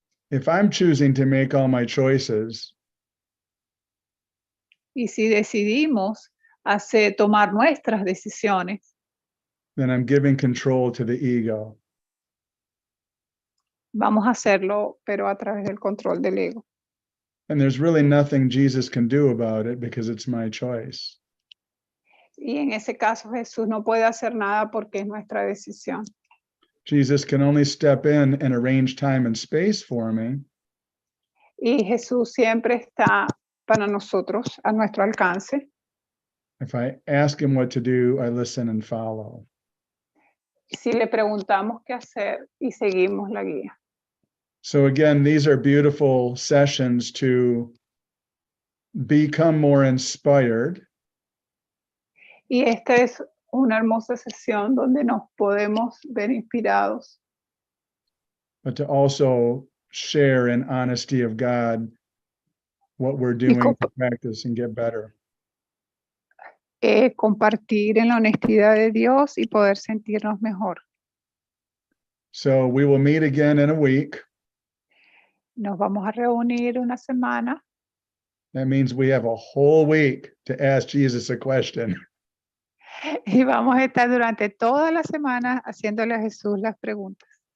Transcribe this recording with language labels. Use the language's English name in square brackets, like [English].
[English] If I'm choosing to make all my choices, [Spanish] Y si decidimos tomar nuestras decisiones, [English] then I'm giving control to the ego. [Spanish] vamos a hacerlo, pero a través del control del ego. [English] And there's really nothing Jesus can do about it because it's my choice. [Spanish] Y en ese caso Jesús no puede hacer nada porque es nuestra decisión. [English] Jesus can only step in and arrange time and space for me. [Spanish] Y Jesús siempre está para nosotros, a nuestro alcance. [English] If I ask him what to do, I listen and follow. [Spanish] Si le preguntamos qué hacer y seguimos la guía. [English] So again, these are beautiful sessions to become more inspired, [Spanish] Y esta es una hermosa sesión donde nos podemos ver inspirados, [English] but to also share in honesty of God what we're doing to practice and get better. [Spanish] Compartir en la honestidad de Dios y poder sentirnos mejor. [English] So we will meet again in a week. [Spanish] Nos vamos a reunir una semana. [English] That means we have a whole week to ask Jesus a question. [Spanish] Y vamos a estar durante toda la semana haciéndole a Jesús las preguntas.